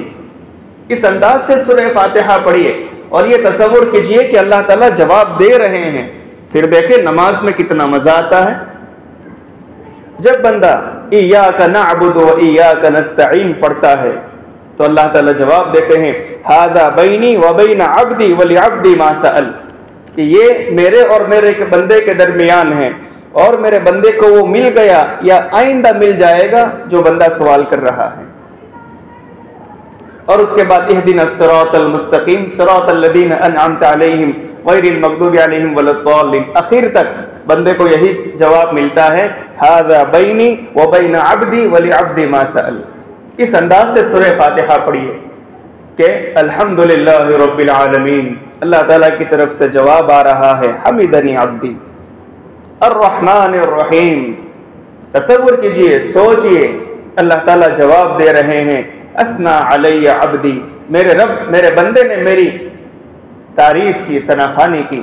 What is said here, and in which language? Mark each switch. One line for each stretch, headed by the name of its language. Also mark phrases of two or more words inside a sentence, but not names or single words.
Urdu: اس انداز سے سورہ فاتحہ پڑھیے اور یہ تصور کیجئے کہ اللہ تعالیٰ جواب دے رہے ہیں، پھر دیکھیں نماز میں کتنا مزہ آتا ہے۔ جب بندہ
Arabic: ایاک نعبد و ایاک نستعین
Urdu: پڑھتا ہے تو اللہ تعالیٰ جواب دیتے ہیں
Arabic: ھذا بینی و بین عبدی ولعبدی ما سأل،
Urdu: کہ یہ میرے اور میرے بندے کے درمیان ہے، اور میرے بندے کو وہ مل گیا یا آئندہ مل جائے گا جو بندہ سوال کر رہا ہے۔ اور اس کے بعد
Arabic: اہدنا الصراط المستقیم صراط الذین انعمت علیہم غیر المغضوب علیہم ولا الضالین،
Urdu: اخیر تک بندے کو یہی جواب ملتا ہے
Arabic: ھذا بینی و بین عبدی ولعبدی ما سأل۔
Urdu: اس انداز سے سورہ فاتحہ پڑھیے کہ
Arabic: الحمد لله رب العالمين,
Urdu: اللہ تعالیٰ کی طرف سے جواب آ رہا ہے,
Arabic: حمدني عبدي الرحمن الرحيم.
Urdu: تصور کیجیے، سوچیے، اللہ تعالیٰ جواب دے رہے ہیں,
Arabic: أثنى علي عبدي,
Urdu: میرے رب، میرے بندے نے میری تعریف کی، ثناخوانی کی.